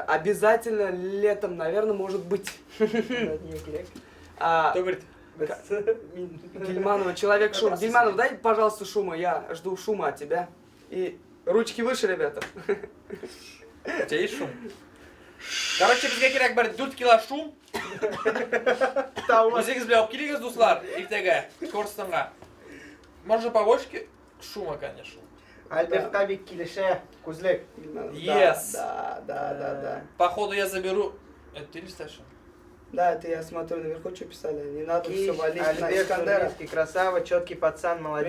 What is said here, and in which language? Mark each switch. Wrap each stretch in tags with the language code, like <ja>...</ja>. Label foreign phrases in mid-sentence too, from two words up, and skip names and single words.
<ru>Обязательно летом, наверное, может быть. Кто говорит? Гильманова, человек шум. Гильманов, дай, пожалуйста, шума, я жду шума от тебя. И ручки выше, ребята. У тебя есть шум? Короче,</ru> <uz>bizga kerak bir 4 kilo shum. O'zingiz bilan olib keling do'stlar, ertaga Ko'rsatanga.</uz> <ru>Можно побольше шума, конечно. Альберт Табик Килише, Кузлек. Yes. Да. Походу я заберу. Это ты листаешь? Да, это я смотрю наверху, что писали. Не надо все валить на Альберт Искандера. Нурминский, красава, четкий пацан, молодец.</ru>